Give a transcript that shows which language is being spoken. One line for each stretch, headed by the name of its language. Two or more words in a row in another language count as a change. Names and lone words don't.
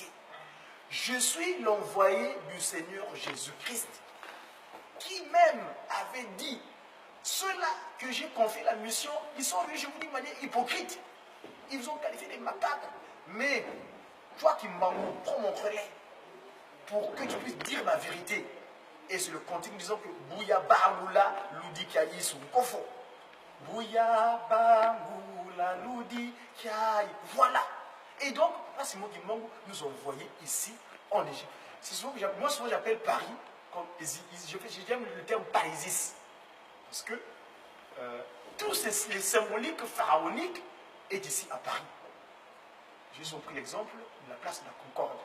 French: Je suis l'envoyé du Seigneur Jésus-Christ, qui même avait dit, ceux-là que j'ai confié la mission, ils sont venus, je vous dis, de manière hypocrite. Ils vous ont qualifié des macaques. Mais toi, Kimbangu, prends mon relais pour que tu puisses dire ma vérité. Et c'est le contenu disant que
Kongo: Bouya Bangula Ludi Kiayi Kofo. Bouya Bangula Ludi Kiayi.
French: Voilà. Et donc, Simon Kimbangu nous a envoyés ici en Égypte. C'est souvent que moi, souvent j'appelle Paris, comme j'aime le terme Parisis. Parce que tous les symboliques pharaoniques est ici à Paris. J'ai pris l'exemple de la place de la Concorde.